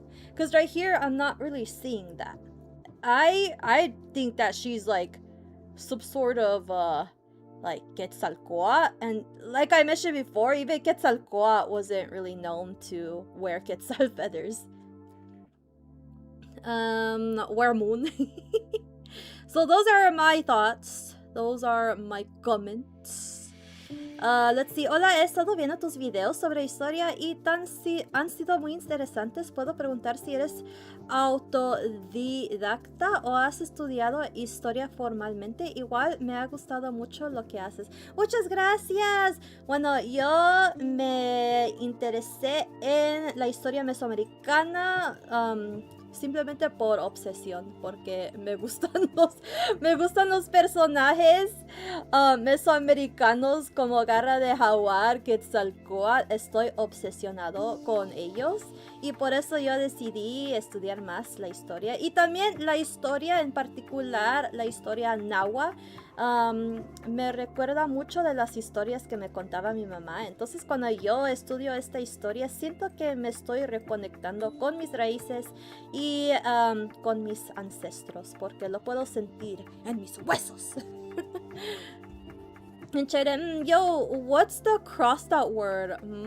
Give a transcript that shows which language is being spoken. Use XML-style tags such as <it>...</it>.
<en>Because right here, I'm not really seeing that. I think that she's like some sort of like Quetzalcoatl, and like I mentioned before, even Quetzalcoatl wasn't really known to wear Quetzal feathers. Wear moon. So those are my thoughts. Those are my comments. Let's see.</en> <es>Hola, he estado viendo tus videos sobre historia y han sido muy interesantes. Puedo preguntar si eres autodidacta o has estudiado historia formalmente. Igual me ha gustado mucho lo que haces. Muchas gracias. Bueno, yo me interesé en la historia mesoamericana simplemente por obsesión, porque me gustan los personajes mesoamericanos como Garra de Jaguar, Quetzalcóatl. Estoy obsesionado con ellos y por eso yo decidí estudiar más la historia y también la historia en particular, la historia náhuatl. Me recuerda mucho de las historias que me contaba mi mamá. Entonces cuando yo estudio esta historia siento que me estoy reconectando con mis raíces y con mis ancestros, porque lo puedo sentir en mis huesos.</es> <en>And Chaden, yo, what's the crossed out word?</en>